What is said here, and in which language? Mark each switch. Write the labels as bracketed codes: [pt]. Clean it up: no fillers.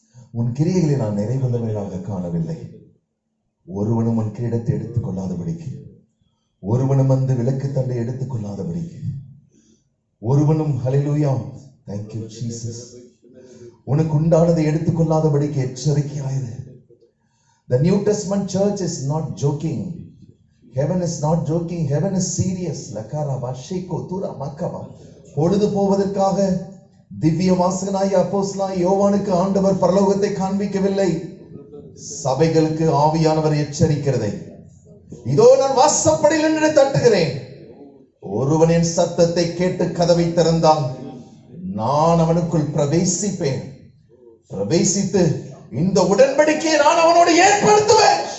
[ta] உன் கிரியைகளை நான் நிறைவுள்ளவையாக காணவில்லை. ஒருவனும் உன் கிரீடத்தை எடுத்துக் கொள்ளாதபடிக்கு, ஒருவனும் அந்த விளக்கு தண்டை எடுத்துக் கொள்ளாதபடிக்கு, ஒருவனும் ஹல்லேலூயா [en] thank you Jesus [ta] உனக்கு உண்டானதை எடுத்துக் கொள்ளாதபடிக்கு எச்சரிக்கையாயிரு. [en] The New Testament church is not joking. Heaven is not joking. Heaven is serious. லகாரா வஷேகோ துரா மக்கவா. [ta] பொழுது போவதற்காக திவ்ய வாசகனாய் அப்போஸ்தலனாய் யோவானுக்கு ஆண்டவர் பரலோகத்தை காண்பிக்கவில்லை. சபைகளுக்கு ஆவியானவர் எச்சரிக்கிறதை, இதோ நான் வாசற்படியில் நின்று தட்டுகிறேன், ஒருவன் என் சத்தத்தை கேட்டு கதவை திறந்தான், நான் அவனுக்குள் பிரவேசிப்பேன், பிரவேசித்து இந்த உடன்படிக்கையை நான் அவனோடு ஏற்படுத்துவேன்.